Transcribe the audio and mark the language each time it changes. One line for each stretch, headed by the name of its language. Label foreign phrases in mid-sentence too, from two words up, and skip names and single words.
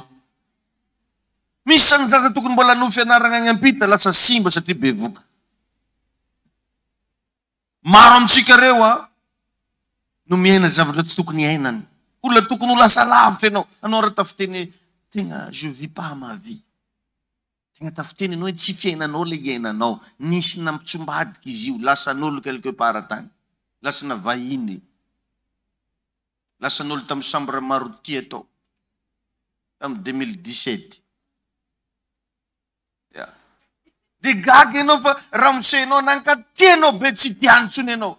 Malagasy: Misy sany zaza tokony mbola no fianarana any ampita lasa simba satria bevoka. Maro amintsika reo no miaina zavatra tsy tokony iainany. Olona tokony ho lasa lavitra ianao. Anao raha tafiteny tegna
French: je vis pas ma vie.
Malagasy: Tegna tafiteny anao tsy fiainanao le iainanao. Nisy nampitsombadika izy io. Lasa n'olo
French: quelque part
Malagasy: tany. Lasa na vahiny. Lasa n'olo tamin'ny chambre marotia atao. Tamin'ny 2017. Dia gaga ianao fa raha mosenao nankatianao be tsy tiantsony ianao.